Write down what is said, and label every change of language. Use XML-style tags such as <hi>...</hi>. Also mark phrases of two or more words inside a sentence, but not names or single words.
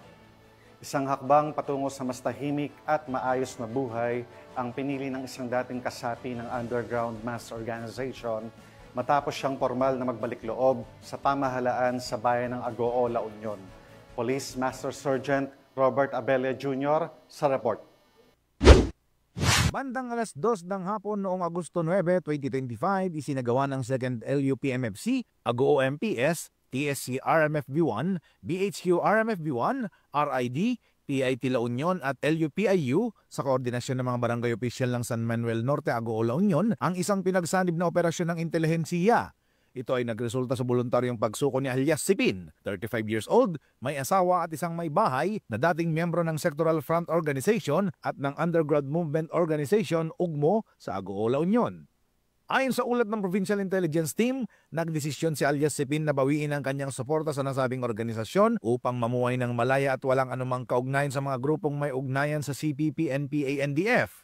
<tl>Isang hakbang patungo sa mas tahimik at maayos na buhay ang pinili ng isang dating kasapi ng</tl> <en>underground mass organization</en> <tl>matapos siyang formal na magbalik loob sa pamahalaan sa bayan ng Agoo, La Union. Police Master Sergeant Robert Abella Jr. sa report. Bandang alas 2 ng hapon noong Agosto 9, 2025, isinagawa ng 2nd LUPMFC, Agoo MPS, TSC RMFB1, BHQ RMFB1, RID, PIT La Union at LUPIU sa koordinasyon ng mga barangay opisyal ng San Manuel Norte, Agoo, La Union ang isang pinagsanib na operasyon ng intelihensiya. Ito ay nagresulta sa voluntaryong pagsuko ni alias Sipin,</tl> <en>35 years old,</en> <tl>may asawa at isang may bahay na dating miyembro ng Sectoral Front Organization at ng Underground Movement Organization UGMO sa Agoola Union. Ayon sa ulat ng Provincial Intelligence Team, nagdesisyon si alias Sipin na bawiin ang kanyang suporta sa nasabing organisasyon upang mamuhay ng malaya at walang anumang kaugnayan sa mga grupong may ugnayan sa CPP, NPA, NDF.</tl>